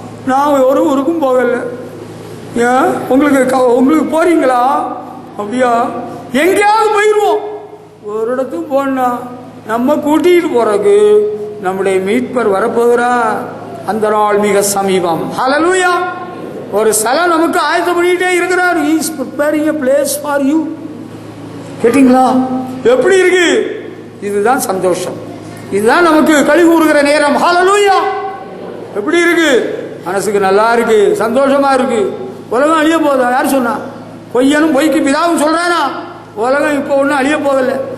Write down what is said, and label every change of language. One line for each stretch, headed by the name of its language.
Tamil: நான் ஒரு ஊருக்கும் போகல. ஏன் உங்களுக்கு போறீங்களா? அப்படியா? எங்கேயாவது போயிடுவோம். ஒரு இடத்துக்கு போனா நம்ம கூட்டிட்டு போறதுக்கு நம்முடைய மீட்பர் வரப்போகிறார். அந்த நாள் மிக சமீபம். ஹல்லேலூயா. ஒரு ஸ்தலம் நமக்கு ஆயத்தம் பண்ணிட்டே இருக்கிறார்.
English: He is preparing a place for you.
Tamil: கேட்டீங்களா? எப்படி இருக்கு? இதுதான் சந்தோஷம், இதுதான் நமக்கு களி கூறுகிற நேரம். ஹல்லேலூயா. எப்படி இருக்கு? மனசுக்கு நல்லா இருக்கு, சந்தோஷமா இருக்கு. உலகம் அழிய போதா? யார் சொன்னா? பொய்யனும் பொய்க்கு பிதாவும் சொல்றானா? உலகம் இப்போ ஒன்றும் அழிய போதில்லை.